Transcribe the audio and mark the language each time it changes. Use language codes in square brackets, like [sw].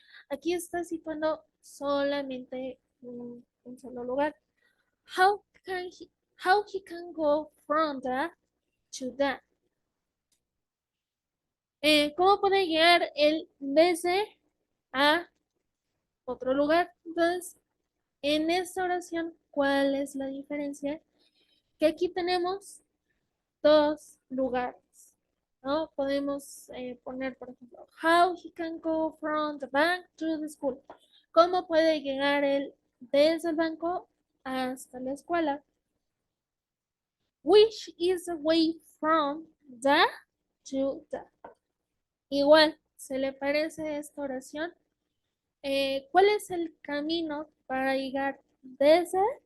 [es] Aquí está situando solamente un solo lugar. [en] How he can go from that to that? [es] ¿Cómo puede llegar él desde a otro lugar? Entonces, en esta oración, ¿cuál es la diferencia? Que aquí tenemos dos lugares, ¿no? Podemos poner, por ejemplo, [en] how he can go from the bank to the school. [es] ¿Cómo puede llegar él desde el banco hasta la escuela? [en] Which is the way from the to the. [es] Igual, ¿se le parece esta oración? ¿Cuál es el camino para llegar desde?